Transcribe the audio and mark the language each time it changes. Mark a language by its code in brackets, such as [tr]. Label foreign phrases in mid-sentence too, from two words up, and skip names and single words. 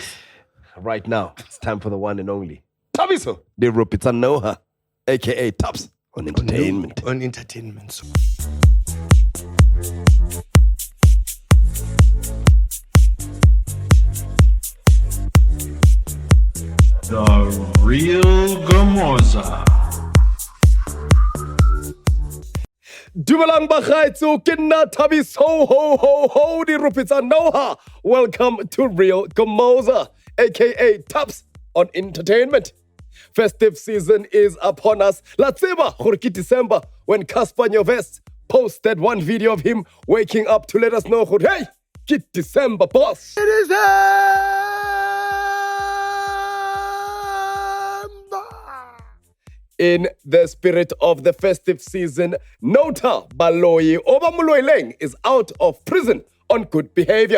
[en] Right now, it's time for the one and only Tabiso De Rupita Noha, aka Taps on entertainment. On entertainment. The real Gamoza. [st] Dumelang bagaitso ke nna Thabiso ho di Rupita Noha. [en] Welcome to Real Gamoza, aka Taps on Entertainment. Festive season is upon us. [st] La tseba gore ke December [en] when Casper Nyovest posted one video of him waking up to let us know gore hey, ke December boss. It is in the spirit of the festive season, Nota Baloyi Obamulweleng is out of prison on good behavior.